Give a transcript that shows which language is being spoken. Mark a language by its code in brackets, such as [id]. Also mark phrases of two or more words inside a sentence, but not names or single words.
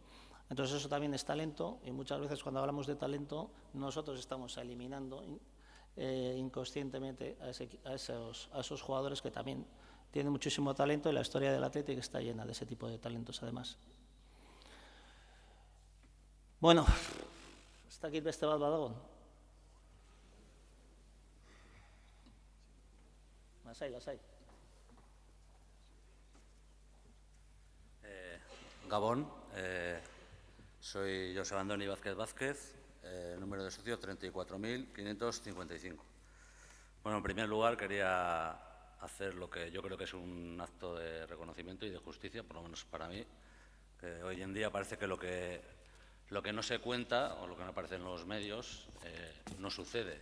[es] Entonces eso también es talento, y muchas veces cuando hablamos de talento nosotros estamos eliminando inconscientemente a esos jugadores que también tienen muchísimo talento, y la historia del Athletic está llena de ese tipo de talentos además. Bueno, hasta aquí [eu] beste bat badago. Lasai, lasai. Gabón, [es] soy José Andoni Vázquez, número de socio 34.555. Bueno, en primer lugar quería hacer lo que yo creo que es un acto de reconocimiento y de justicia, por lo menos para mí, que hoy en día parece que lo que no se cuenta o lo que no aparece en los medios no sucede.